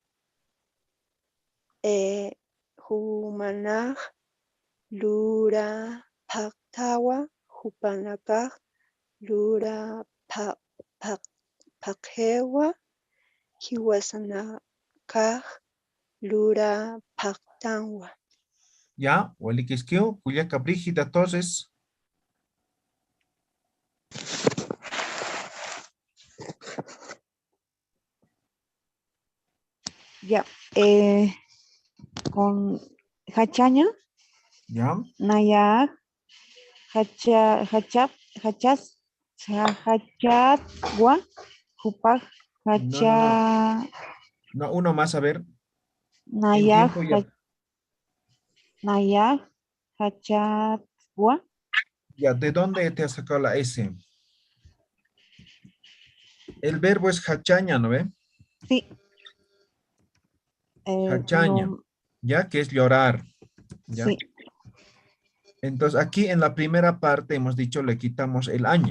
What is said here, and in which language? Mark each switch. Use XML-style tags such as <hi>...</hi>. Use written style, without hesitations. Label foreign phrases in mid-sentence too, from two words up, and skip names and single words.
<ay>Humanaj lura paktawa, Hupanakaj lura pakjewa, Hiwasanakaj lura paktanwa. Ya, Walikiskiu, Culiaca Brígida Torres.</ay> <es>Ya, con Hachaña, Ya.</es> <ay>Naya, Hachatwa, Hupag, Hacha,</ay> <es>No, uno más, a ver. Naya, tiempo ya.</es> <ay>Naya, Hachatwa.</ay> <es>Ya, ¿de dónde te has sacado la S? El verbo es hachaña, ¿no ve? Sí. Hachaña, no, ya que es llorar. ¿ya? Sí. Entonces aquí en la primera parte hemos dicho le quitamos el año.</es>